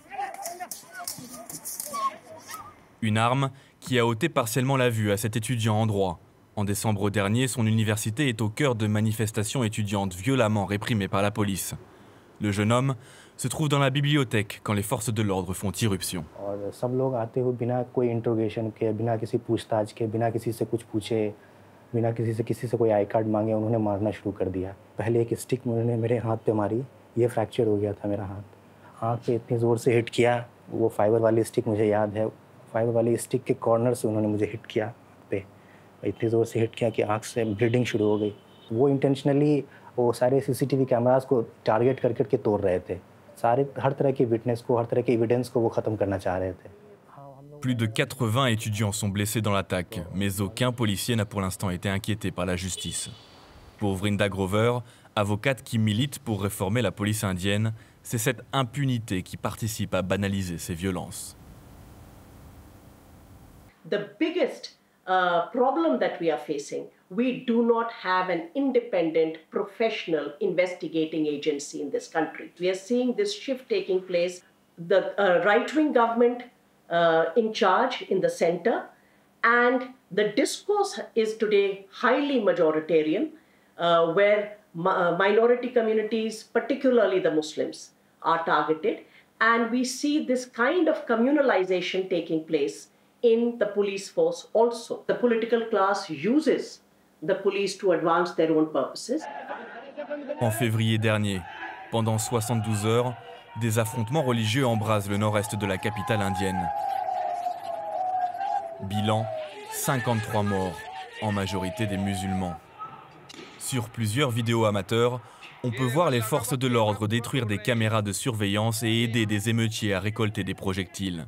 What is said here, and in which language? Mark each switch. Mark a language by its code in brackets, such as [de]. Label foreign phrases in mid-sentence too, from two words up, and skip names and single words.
[fr] Une arme qui a ôté partiellement la vue à cet étudiant en droit. En décembre dernier, son université est au cœur de manifestations étudiantes violemment réprimées par la police. Le jeune homme se trouve dans la bibliothèque quand les forces de l'ordre font irruption. [hi] बिना किसी से कोई [en] I card [hi] मांगे उन्होंने मारना शुरू कर दिया। पहले एक स्टिक उन्होंने मेरे हाथ पे मारी, ये फ्रैक्चर हो गया था मेरा हाथ। आँख पे इतनी ज़ोर से हिट किया, वो फाइबर वाली स्टिक मुझे याद है। फाइबर वाली स्टिक के कॉर्नर से उन्होंने मुझे हिट किया पे, इतनी ज़ोर से हिट किया कि आँख से ब्लीडिंग शुरू हो गई। वो इंटेंशनली वो सारे [en] CCTV cameras [hi] को टारगेट कर करके तोड़ रहे थे। सारे हर तरह की विटनेस को, हर तरह की एविडेंस को वो ख़त्म करना चाह रहे थे। [fr] Plus de 80 étudiants sont blessés dans l'attaque, mais aucun policier n'a pour l'instant été inquiété par la justice. Pour Vrinda Grover, avocate qui milite pour réformer la police indienne, c'est cette impunité qui participe à banaliser ces violences. [en] The biggest problem that we are facing, we do not have an independent professional investigating agency in this country. We are seeing this shift taking place. The right-wing government in charge in the center, and the discourse is today highly majoritarian, where minority communities, particularly the Muslims, are targeted, and we see this kind of communalization taking place in the police force also. The political class uses the police to advance their own purposes. [fr] En février dernier, pendant 72 heures, des affrontements religieux embrasent le nord-est de la capitale indienne. Bilan, 53 morts, en majorité des musulmans. Sur plusieurs vidéos amateurs, on peut voir les forces de l'ordre détruire des caméras de surveillance et aider des émeutiers à récolter des projectiles.